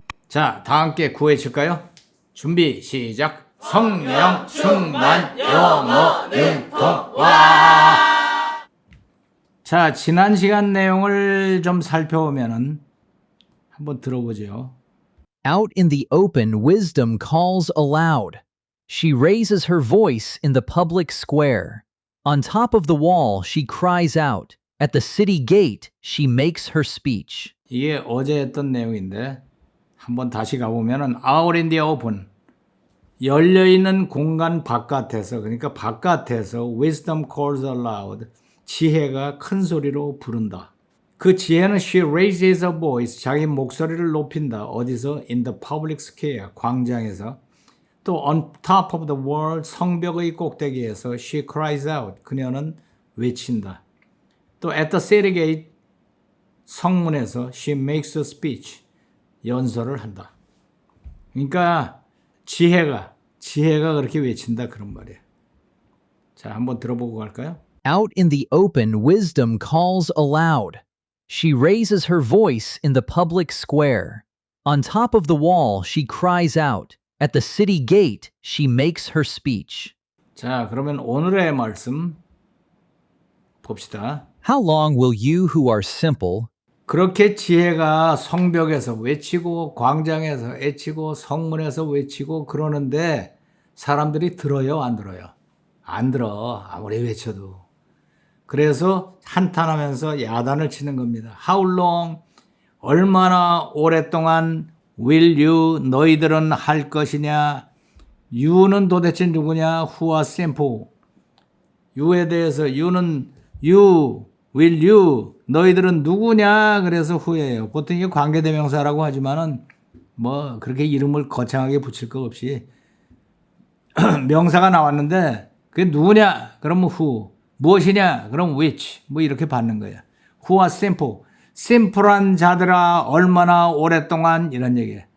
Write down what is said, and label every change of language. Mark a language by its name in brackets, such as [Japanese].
[Korean] 자, 다 함께 구해칠까요? 준비 시작. 성령 충만 영어 융통 와. 자, 지난 시간 내용을 좀 살펴보면은 한번 들어보죠. [English] Out in the open, wisdom calls aloud. She raises her voice in the public square. On top of the wall, she cries out. At the city gate, she makes her speech. [Korean] 이게 어제 했던 내용인데 한번 다시 가보면은 [English] out in the open, [Korean] 열려있는 공간 바깥에서, 그러니까 바깥에서 [English] wisdom calls aloud, [Korean] 지혜가 큰 소리로 부른다. 그 지혜는 [English] she raises her voice, [Korean] 자기 목소리를 높인다. 어디서? [English] in the public square, [Korean] 광장에서. 또 [English] on top of the wall, [Korean] 성벽의 꼭대기에서 [English] she cries out, [Korean] 그녀는 외친다. 또 [English] at the city gate, [Korean] 성문에서 [English] she makes a speech, [Korean] 연설을 한다. 그러니까 지혜가 그렇게 외친다, 그런 말이에요. 자, 한번 들어보고 갈까요? [English] Out in the open, wisdom calls aloud. She raises her voice in the public square. On top of the wall, she cries out. At the city gate, she makes her speech. [Korean] 자, 그러면 오늘의 말씀 봅시다. [English] How long will you who are simple [Korean] 그렇게 지혜가 성벽에서 외치고 광장에서 외치고 성문에서 외치고 그러는데 사람들이 들어요, 안 들어요? 안 들어, 아무리 외쳐도. 그래서 한탄하면서 야단을 치는 겁니다. [English] How long, [Korean] 얼마나 오랫동안 [English] will you, [Korean] 너희들은 할 것이냐. you는 도대체 누구냐? [English] who are simple. [Korean] you에 대해서 you는 you, [English] will you, [Korean] 너희들은 누구냐? 그래서 who예요. 보통 이게 관계대명사라고 하지만은 뭐 그렇게 이름을 거창하게 붙일 거 없이 명사가 나왔는데 그게 누구냐? 그러면 who. 무엇이냐? 그럼 which. 뭐 이렇게 받는 거예요. who are simple. 심플한 자들아 얼마나 오랫동안, 이런 얘기예요.